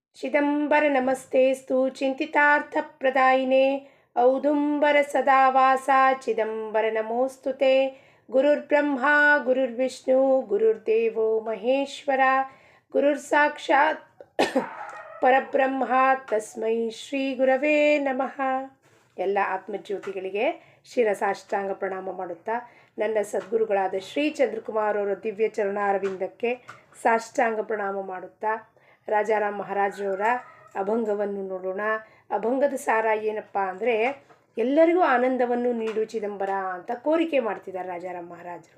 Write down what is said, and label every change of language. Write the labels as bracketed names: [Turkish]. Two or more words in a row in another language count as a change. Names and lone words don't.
[Sanskrit] ಚಿದಂಬರ ನಮಸ್ತೆಸ್ತು ಚಿಂತಿತಾರ್ಥಪ್ರದಾಯಿನೇ ಔದುಂಬರ ಸದಾವಾಸ ಚಿದಂಬರ ನಮೋಸ್ತುತೆ. ಗುರುರ್ಬ್ರಹ್ಮ ಗುರುರ್ವಿಷ್ಣು ಗುರುರ್ದೇವೋ ಮಹೇಶ್ವರ ಗುರುರ್ ಸಾಕ್ಷಾತ್ ಪರಬ್ರಹ್ಮ ತಸ್ಮೈ ಶ್ರೀ ಗುರವೇ ನಮಃ. [Kannada] ಎಲ್ಲ ಆತ್ಮಜ್ಯೋತಿಗಳಿಗೆ ಶಿರಸಾಷ್ಟಾಂಗ ಪ್ರಣಾಮ ಮಾಡುತ್ತಾ ನನ್ನ ಸದ್ಗುರುಗಳಾದ ಶ್ರೀ ಚಂದ್ರಕುಮಾರ್ ಅವರ ದಿವ್ಯ ಚರಣಾರವಿಂದಕ್ಕೆ ಸಾಷ್ಟಾಂಗ ಪ್ರಣಾಮ ಮಾಡುತ್ತಾ ರಾಜಾರಾಮ್ ಮಹಾರಾಜರವರ ಅಭಂಗವನ್ನು ನೋಡೋಣ. ಅಭಂಗದ ಸಾರ ಏನಪ್ಪ ಅಂದರೆ, ಎಲ್ಲರಿಗೂ ಆನಂದವನ್ನು ನೀಡು ಚಿದಂಬರ ಅಂತ ಕೋರಿಕೆ ಮಾಡ್ತಿದ್ದಾರೆ ರಾಜಾರಾಮ್ ಮಹಾರಾಜರು.